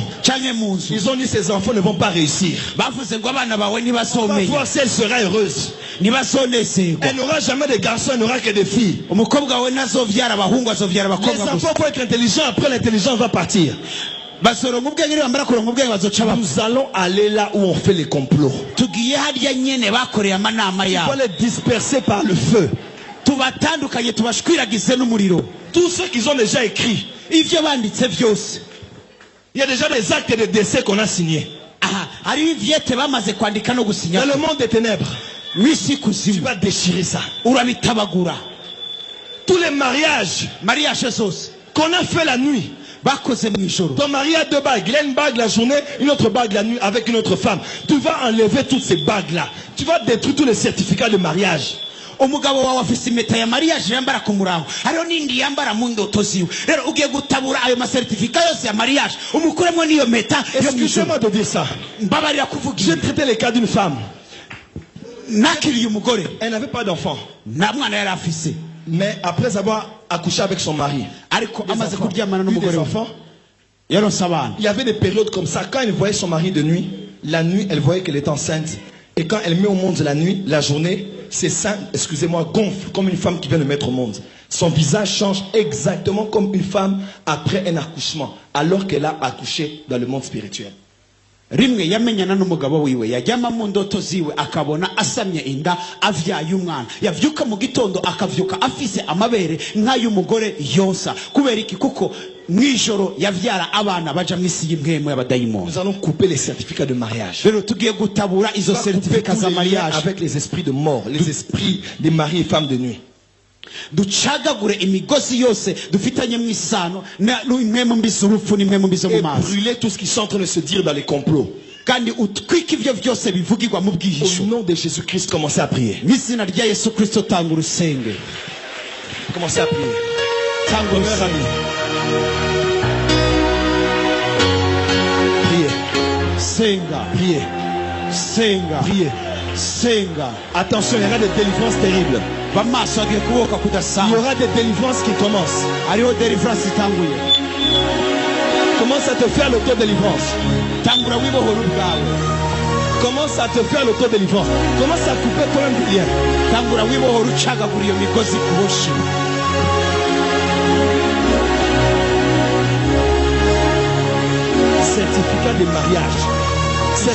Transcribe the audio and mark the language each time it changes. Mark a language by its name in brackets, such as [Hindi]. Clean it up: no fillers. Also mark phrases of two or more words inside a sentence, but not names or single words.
[French] Ils ont dit ces enfants ne vont pas réussir. On va voir si elle sera heureuse. Elle n'aura jamais de garçons, elle n'aura que des filles. Les enfants vont être intelligents, après l'intelligence va partir. Nous allons aller là où on fait les complots. [Rundi] tugiye harya nyene bakoreye amanama [French] Il faut [Rundi] yabo [French] les disperser par le feu. [Rundi] tubatandukanye tubashwiragize n'umuriro [French] Tout ce qu'ils ont déjà écrit. [Rundi] ivyo banditse vyose [French] Il y a déjà des actes de décès qu'on a signés. [Rundi] aha hari ivyete bamaze kwandika no gusinya [French] Dans le monde des ténèbres, [Rundi] mwisi [French] tu [Rundi] kuzimu [French] vas déchirer ça. [Rundi] urabitabagura [French] Tous les mariages [Rundi] mariage zose [French] qu'on a fait la nuit. [Rundi] bakoze mw'ijoro [French] Ton mari a 2 bagues. Il a une bague la journée, une autre bague la nuit avec une autre femme. Tu vas enlever toutes ces bagues-là. Tu vas détruire tous les certificats de mariage. [Rundi] umugabo wawe afise impeta ya mariage yambara ku murango hariho n'indi yambara mu ndoto ziwe rero ugiye gutabura ayo masertifika yose ya mariage umukuremo n'iyo mpeta yo mw'ijoro [French] Excusez-moi de dire ça. [Rundi] mbabarira kuvuga [French] J'ai [Rundi] ibi [French] traité le cas d'une femme. [Rundi] nakiriye umugore [French] Elle n'avait pas d'enfant. [Rundi] nta mwana yari afise [French] Mais après avoir accouché avec son mari, [Rundi] ariko [French] des [Rundi] amaze [French] enfants, [Rundi] kuryamana [French] eu [Rundi] n'umugore [French] des [Rundi] we [French] enfants, [Rundi] yaronse abana [French] il y avait des périodes comme ça. Quand elle voyait son mari de nuit, la nuit, elle voyait qu'elle était enceinte. Et quand elle met au monde la nuit, la journée, ses seins, excusez-moi, gonflent comme une femme qui vient de mettre au monde. Son visage change exactement comme une femme après un accouchement, alors qu'elle a accouché dans le monde spirituel. [Rundi] rimwe yamenyana n'umugabo wiwe yajyama mu ndoto ziwe akabona asamye inda avyaye umwana yavyuka mu gitondo akavyuka afise amabere nk'ay'umugore yonsa kubera iki kuko mw'ijoro yavyara abana baja mw'isi y'impwemu y'abadayimoni [French] Nous allons couper les certificats de mariage. [Rundi] rero tugiye gutabura izo [French] On va couper certificats tous [Rundi] za [French] les liens mariage avec les esprits de mort, les esprits des maris et femmes de nuit. [Rundi] ducagagure imigozi yose dufitanye mw'isano n'impwemu mbi z'urupfu n'impwemu mbi zo mu [French] Et [Rundi] mazi [French] brûler tout ce qui sont en train de se dire dans les complots. [Rundi] kandi utwika ivyo vyose bivugirwa mu [French] Au [Rundi] bwihisho [French] nom de Jésus-Christ, commencez à prier. [Rundi] mw'izina rya yesu kristo tanga urusenge [French] Commencez à prier. [Rundi] tanga [French] Premier [Rundi] urusenge [French] ami. Priez. [Rundi] senga [French] Priez. [Rundi] senga [French] Priez. [Rundi] senga [French] Attention, il y aura des délivrances terribles. [Rundi] bamaso agiye kuboka [French] Il y [Rundi] kudasanga [French] aura des délivrances qui commencent. [Rundi] hariho deliverance itanguye [French] Commence à te faire l'auto-délivrance. [Rundi] tangura wibohora ubwawe [French] Commence à te faire l'auto-délivrance. Commence à couper toi-même des liens. [Rundi] tangura wibohora ucagagura iyo migozi kuboshe [French] Certificat de mariage. [Rundi] izo